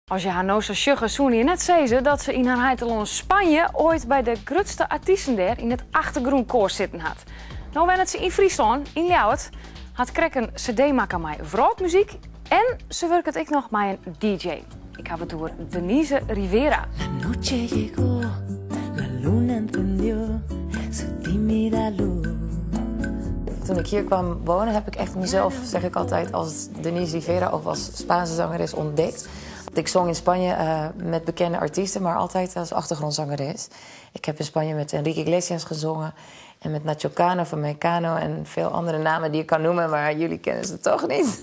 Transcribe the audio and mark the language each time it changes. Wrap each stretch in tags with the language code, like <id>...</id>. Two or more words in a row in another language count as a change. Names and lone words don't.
<nl>Als je haar nou zou sjuggen, zou je net zeggen dat ze in haar heiland Spanje ooit bij de grootste artiesten daar in het achtergrondkoor zitten had. Nou ben het ze in Friesland, in Ljouwert, had Krek een cd maken met vrouwmuziek en ze werkt het ook nog met een DJ. Ik heb het door Denise Rivera.</nl> <es>La noche llegó, la luna encendió su tímida luz.</es> <nl>Toen ik hier kwam wonen heb ik echt mezelf, zeg ik altijd, als Denise Rivera of als Spaanse zangeres ontdekt. Ik zong in Spanje met bekende artiesten, maar altijd als achtergrondzangeres. Ik heb in Spanje met Enrique Iglesias gezongen en met Nacho Cano van Mecano en veel andere namen die ik kan noemen, maar jullie kennen ze toch niet.</nl>